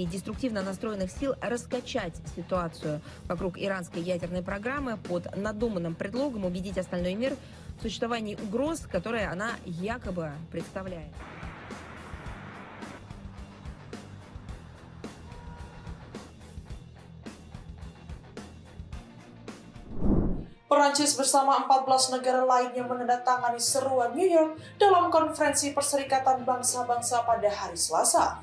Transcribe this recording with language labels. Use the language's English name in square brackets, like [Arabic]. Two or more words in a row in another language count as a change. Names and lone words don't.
[Russian] деструктивно настроенных сил раскачать ситуацию вокруг иранской ядерной программы под надуманным предлогом убедить остальной мир в существовании угроз, которые она якобы представляет. [Indonesian] Perancis bersama 14 negara lainnya menandatangani seruan New York dalam konferensi Perserikatan Bangsa-Bangsa pada hari Selasa.